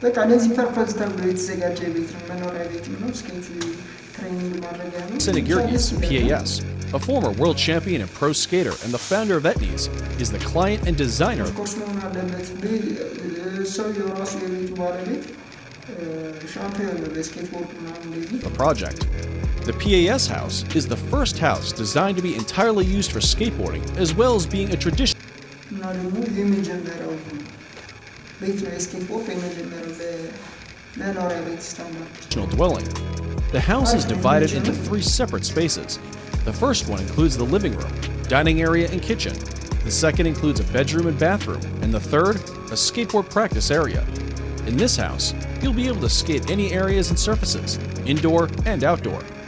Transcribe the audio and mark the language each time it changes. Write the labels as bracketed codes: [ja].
[am] ለዚህ ፐርፐዝ ተብሎ የተዘጋጀ ቤት ነው። መኖሪያ ቤት ነው። ስኬት ትሬኒንግ ማድረጊያ ነው። [en] Senegherzi's PAS, a former world champion and pro skater and the founder of Ethiopia, is the client and designer. [am] ኮርስ መሆን አለበት። ሰው የራሱ የቤቱ ባለቤት ሻምፒዮን ነው በስኬትቦርድ ምናምን እንደዚህ። [en] The project. The PAS house is the first house designed to be entirely used for skateboarding as well as being a traditional [am] እና ደግሞ የመጀመሪያው ቤት ነው የስኬትቦርድ የመጀመሪያው በመኖሪያ ቤት ስታንዳርድ [en] dwelling. The house is divided into 3 separate spaces. The first one includes the living room, dining area, and kitchen. The second includes a bedroom and bathroom, and the third, a skateboard practice area. In this house, you'll be able to skate any areas and surfaces, indoor and outdoor.